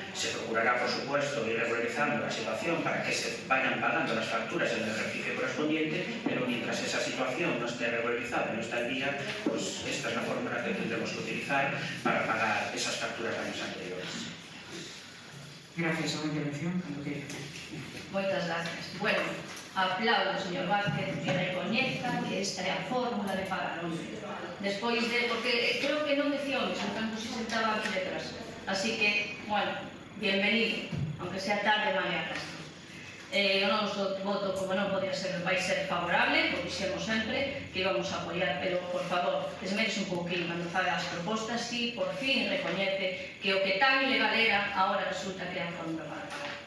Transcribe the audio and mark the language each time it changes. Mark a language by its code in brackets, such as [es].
[es] Se procurará, por supuesto, ir regularizando la situación para que se vayan pagando las facturas en el ejercicio correspondiente, pero mientras esa situación no esté regularizada, no está al día, pues esta es la fórmula que tendremos que utilizar para pagar esas facturas de años anteriores. Gracias. ¿Alguna intervención? [gl] Moitas gracias. Bueno, aplaudo, señor Vázquez, que recoñezca que esta é a fórmula de pagar. Despois de... porque creo que non decía o mesmo, tanto se sentaba aquí detrás. [es] Así que, bueno, bienvenido, aunque sea tarde mañana. [gl] O noso voto, como non podía ser, vai ser favorable, porque dixemos sempre que íbamos a apoiar, pero, por favor, esmerese un pouquinho cando faga as propostas, si por fin recoñece que o que tan ilegal era, agora resulta que é a fórmula para pagar.